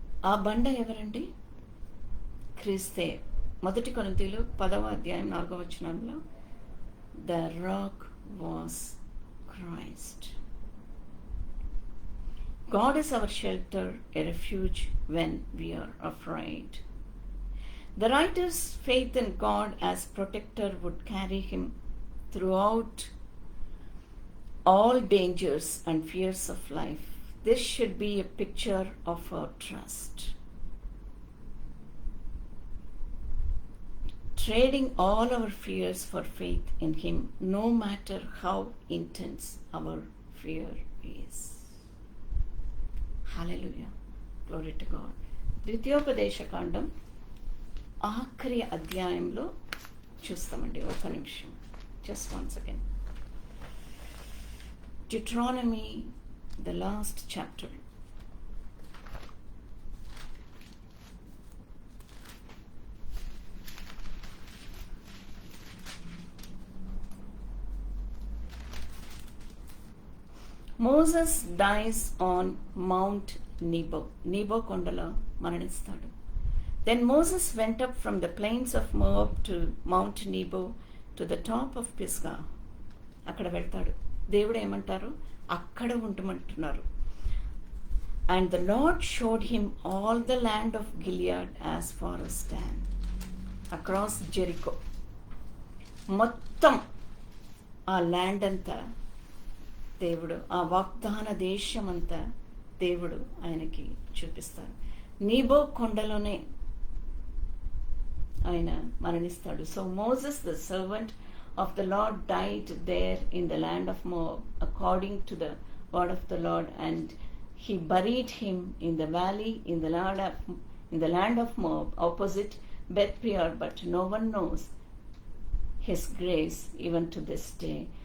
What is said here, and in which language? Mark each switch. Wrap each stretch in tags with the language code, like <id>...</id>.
<te>ఆ బండ ఎవరండి? క్రీస్తే. 1 కొరింథీయులు 10వ అధ్యాయం 4వ వచనంలో</te> <en>The rock was Christ. God is our shelter, a refuge when we are afraid. The writer's faith in God as protector would carry him throughout all dangers and fears of life. This should be a picture of our trust. Trading all our fears for faith in Him, no matter how intense our fear is. Hallelujah. Glory to God.</en> <te>ద్వితీయోపదేశకాండం ఆఖరి అధ్యాయంలో చూస్తామండి. ఒక నిమిషం,</te> <en>just once again. Deuteronomy, the last chapter. Moses dies on Mount Nebo.</en> <te>Nebo కొండలో మరణిస్తాడు.</te> <en>Then Moses went up from the plains of Moab to Mount Nebo to the top of Pisgah.</en> <te>అక్కడ వెళ్తాడు. దేవుడు ఏమంటారు? అక్కడ ఉండమంటున్నారు.</te> <en>And the Lord showed him all the land of Gilead as far as Dan, across Jericho.</en> <te>మొత్తం ఆ land అంతా దేవుడు, ఆ వాగ్దాన దేశం అంతా దేవుడు ఆయనకి చూపిస్తాడు. నీబో కొండలోనే ఆయన మరణిస్తాడు.</te> <en>So Moses the servant of the Lord died there in the land of Moab according to the word of the Lord, and he buried him in the valley in the land of Moab opposite Beth Peor, but no one knows his graves even to this day.</en>